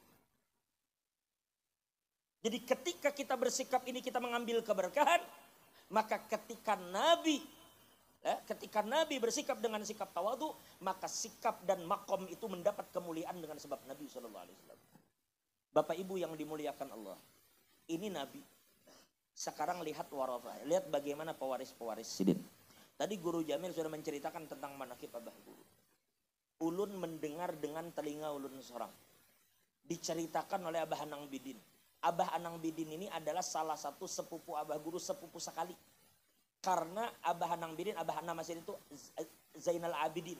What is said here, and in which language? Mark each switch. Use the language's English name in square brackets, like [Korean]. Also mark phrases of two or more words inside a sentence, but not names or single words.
[Indonesian] Jadi ketika kita bersikap ini kita mengambil keberkahan, maka ketika Nabi bersikap dengan sikap tawadu, maka sikap dan makom itu mendapat kemuliaan dengan sebab Nabi [Arabic] صلى الله عليه وسلم. [Indonesian] Bapak Ibu yang dimuliakan Allah, ini Nabi. Sekarang lihat warafah, lihat bagaimana pewaris-pewaris sidin. Tadi Guru Jamil sudah menceritakan tentang manaqib Abah Guru. Ulun mendengar dengan telinga ulun seorang. Diceritakan oleh Abah Anang Bidin. Abah Anang Bidin ini adalah salah satu sepupu Abah Guru, sepupu sekali. Karena Abah Anang Bidin, Abah Anang Masjid itu Zainal Abidin.